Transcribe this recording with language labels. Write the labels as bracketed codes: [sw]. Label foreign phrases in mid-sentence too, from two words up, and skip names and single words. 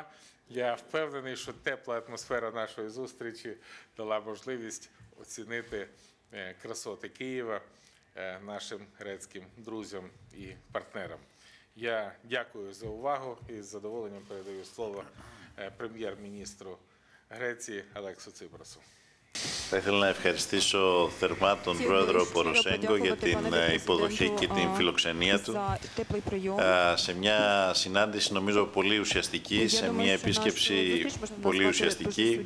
[uk] Я впевнений, що тепла атмосфера нашої зустрічі дала можливість оцінити красоти Києва нашим грецьким друзям і партнерам. Я дякую за увагу і з задоволенням передаю слово прем'єр-міністру Греції Алексісу Ципрасу. [el] Θα ήθελα να ευχαριστήσω θερμά τον πρόεδρο Ποροσέγκο για την υποδοχή και την φιλοξενία του σε μια συνάντηση νομίζω πολύ ουσιαστική, σε μια επίσκεψη πολύ ουσιαστική.